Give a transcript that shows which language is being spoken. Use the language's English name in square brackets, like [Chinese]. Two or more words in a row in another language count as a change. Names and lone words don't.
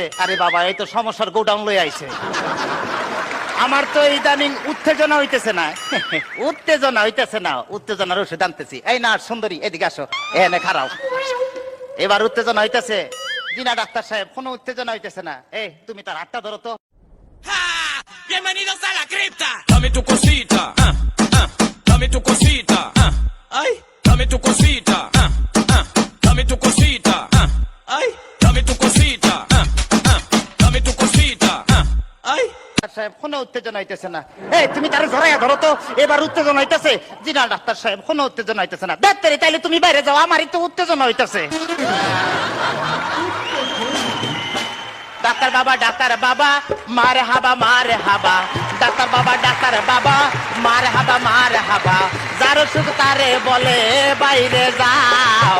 [Bangla] আরে বাবা, এই তো সমস্যার গোডাউন লই আইছে। আমার তো ইদানিং উত্তেজনা হইতেছে না, উত্তেজনা হইতেছে না, উত্তেজনার ওষুধ আনতেছি। এই না সুন্দরী, এদিকে আসো, এনে খারাও। এবার উত্তেজনা হইতেছে? জি না ডাক্তার সাহেব, কোনো উত্তেজনা হইতেছে না। এই তুমি তার হাতটা ধরো তো। [Spanish] Bienvenidos a la cripta. Dame tu cosita, dame tu cosita, ay, dame tu cosita, dame tu cosita, ay, dame tu cosita, dame tu cosita, ay. [Bangla] সাহেব, কোনো উত্তেজনা হইতেছে না। এই তুমি তার জড়াইয়া ধরো তো, এবার উত্তেজনা হইতেছে? জি না ডাক্তার সাহেব, কোনো উত্তেজনা হইতেছে না। ডাক্তার, তাইলে তুমি বাইরে যাও, আমারই তো উত্তেজনা হইতেছে। ডাক্তার বাবা, ডাক্তার বাবা, মারে হাবা মারে হাবা, ডাক্তার বাবা, ডাক্তার বাবা, মারে হাবা মারে হাবা, যার সুখ তারে বলে বাইরে যাও।